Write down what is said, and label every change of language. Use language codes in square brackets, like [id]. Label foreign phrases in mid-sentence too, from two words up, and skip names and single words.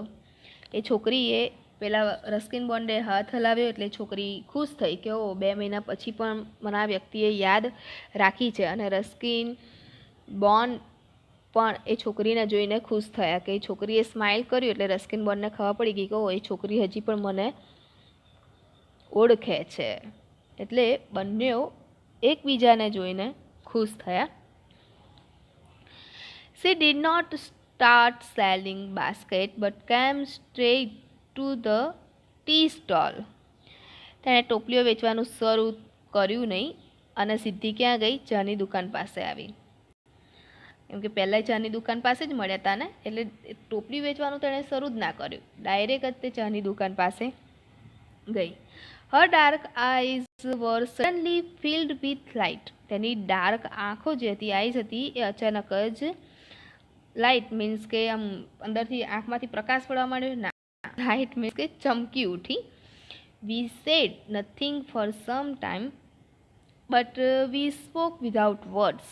[gu] એ છોકરીએ પેલા રસ્કિન બોન્ડે હાથ હલાવ્યો એટલે છોકરી ખુશ થઈ કે ઓ 2 મહિના પછી પણ મને આ વ્યક્તિએ યાદ રાખી છે, અને રસ્કિન બોન્ડ પણ એ છોકરીને જોઈને ખુશ થયા કે એ છોકરીએ સ્માઇલ કર્યું એટલે રસ્કિન બોન્ડને ખબર પડી ગઈ કે ઓ એ છોકરી હજી પણ મને ઓળખે છે. એટલે બંનેઓ એકબીજાને જોઈને ખુશ થયા. [en] She did not start selling basket but came straight to the tea stall. [gu] તેણે ટોપલીઓ વેચવાનું શરૂ કર્યું નહીં અને સીધી ક્યાં ગઈ? ચાની દુકાન પાસે આવી. કેમ કે પહેલાં ચાની દુકાન પાસે જ મળ્યા હતા ને, એટલે ટોપલી વેચવાનું તેણે શરૂ જ ના કર્યું, ડાયરેક્ટ જ તે ચાની દુકાન પાસે ગઈ. [en] Her dark eyes were suddenly filled with light. [gu] તેની ડાર્ક આંખો જે હતી, આઈઝ હતી, એ અચાનક જ [en] light means [gu] કે આમ અંદરથી આંખમાંથી પ્રકાશ પડવા માંડ્યો ના, [en] bright means [gu] કે ચમકી ઉઠી. [en] We said nothing for some time but we spoke without words.